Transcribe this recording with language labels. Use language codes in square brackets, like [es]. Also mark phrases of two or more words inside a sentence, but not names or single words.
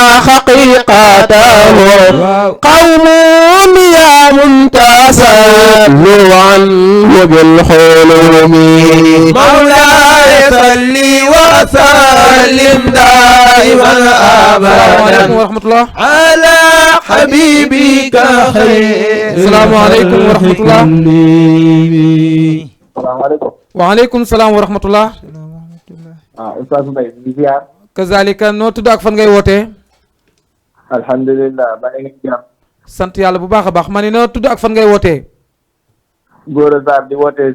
[ar] حقيقته قوم يا منتصر عنه بالحلم مولاي صل وسلم دائما ابدا ورحمة الله. على حبيبك خير. السلام عليكم ورحمة الله. salaamaaleykum. وعليكم السلام ورحمة الله. [wo] Oustaz Mbaye di ziar. kazalika noo tudd ak fan ngay wootee. alhamdulilah ba ngeen jàmm. sant yàlla bu baax a baax ma ne noo tudd ak fan ngay wootee. Gora Sarr di wootee.